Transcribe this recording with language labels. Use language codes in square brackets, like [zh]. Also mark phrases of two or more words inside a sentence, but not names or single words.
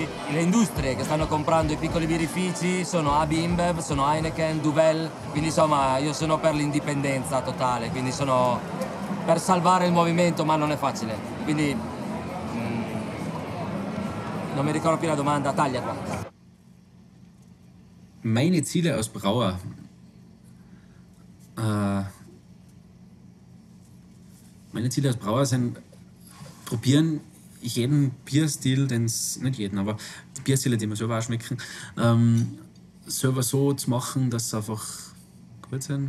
[it] Le industrie che stanno comprando i piccoli birrifici sono AB InBev, sono Heineken, Duvel, quindi insomma io sono per l'indipendenza totale, quindi sono per salvare il movimento, ma non è facile. Quindi non mi ricordo più la domanda, taglia qua. [de] Meine Ziele als Brauer. Meine Ziele als Brauer sind, probieren jeden Bierstil, nicht jeden, aber die Bierstile, die wir selber auch schmecken, selber so zu machen, dass sie einfach gut sind.